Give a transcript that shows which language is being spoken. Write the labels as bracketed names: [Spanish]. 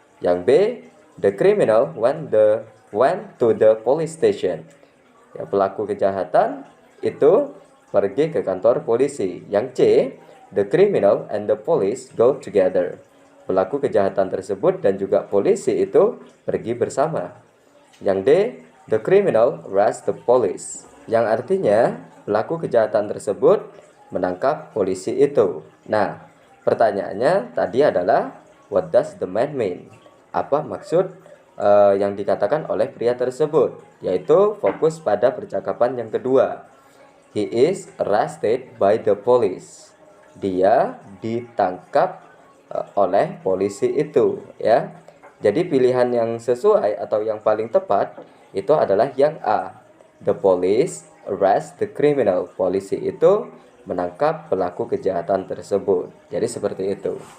[English] Yang B, the criminal went to the police station. [Indonesian] Ya, pelaku kejahatan itu pergi ke kantor polisi. [English] Yang C, the criminal and the police go together. [Indonesian] Pelaku kejahatan tersebut dan juga polisi itu pergi bersama. [English] Yang D, the criminal arrest the police. [Indonesian] Yang artinya pelaku kejahatan tersebut menangkap polisi itu. Nah, pertanyaannya tadi adalah [English] what does the man mean? [Indonesian] Apa maksud yang dikatakan oleh pria tersebut? Yaitu fokus pada percakapan yang kedua. [English] He is arrested by the police. [Indonesian] Dia ditangkap oleh polisi itu, ya. Jadi pilihan yang sesuai atau yang paling tepat itu adalah yang A. [English] The police arrest the criminal. [Indonesian] Polisi itu menangkap pelaku kejahatan tersebut. Jadi seperti itu.